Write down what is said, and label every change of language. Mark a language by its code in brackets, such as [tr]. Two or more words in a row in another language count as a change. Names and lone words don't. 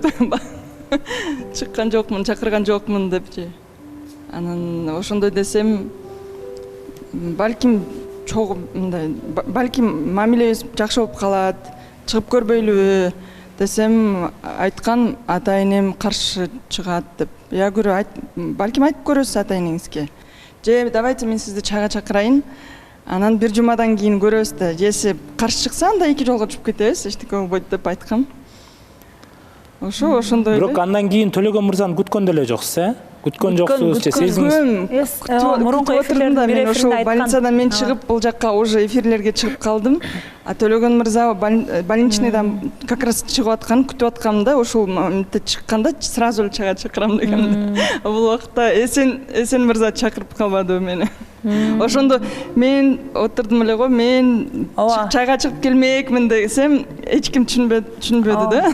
[ky] Чыккан жокмун, чакырган жокмун депчи. Анан ошондой десем, балким мындай, балким мамилебиз жакшы болуп калат, чыгып көрбөйлүбү десем, айткан ата энем каршы чыгат деп. [ru] Я говорю, [ky] балким айтып көрөсүз ата энеңизге. Же давайте мен сизди чайга чакырайын. Анан бир жумадан кийин көрөбүз да, если каршы чыкса, анда эки жолго чыгып кетебиз, эчтеке болбойт деп айткам. Ошондой эле. Бирок андан кийин Төлөгөн мырзаны күткөн деле жоксуз, Күткөн жоксуз же сездиңиз? Мурунку эфирлердин бир ошол больницадан мен чыгып бул жакка уже эфирлерге чыгып калдым. А Төлөгөн мырза больничныйдан [ru] как раз [ky] чыгып аткан, күтүп аткамда, ошол моментте чыкканда сразу эле чайга чакырам дегем. Бул убакта Эсен мырза чакырып калбады мени. Ошондо мен отурдум эле го, мен чайга чыгып келмекмин десем, эч ким түшүнбөдү да.